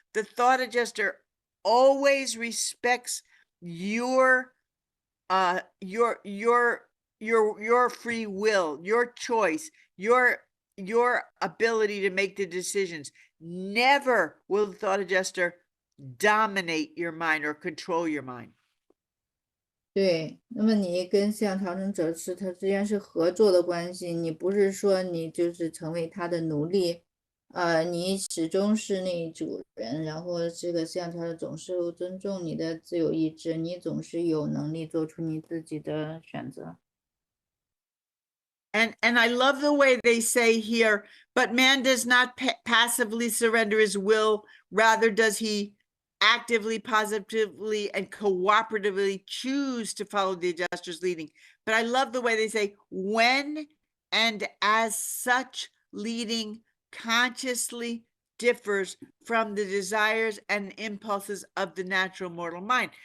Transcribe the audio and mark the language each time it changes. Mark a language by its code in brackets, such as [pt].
[en] The thought adjuster always respects your free will, your choice, your ability to make the decisions. Never will the thought adjuster dominate your mind or control your mind. [zh] 对，那么你跟思想调整者他之间是合作的关系，你不是说你就是成为他的奴隶，你始终是那主人，然后这个思想调整总是尊重你的自由意志，你总是有能力做出你自己的选择。 [en] And I love the way they say here, but man does not passively surrender his will, rather does he actively, positively, and cooperatively choose to follow the adjuster's leading. But I love the way they say, when and as such leading consciously differs from the desires and impulses of the natural mortal mind.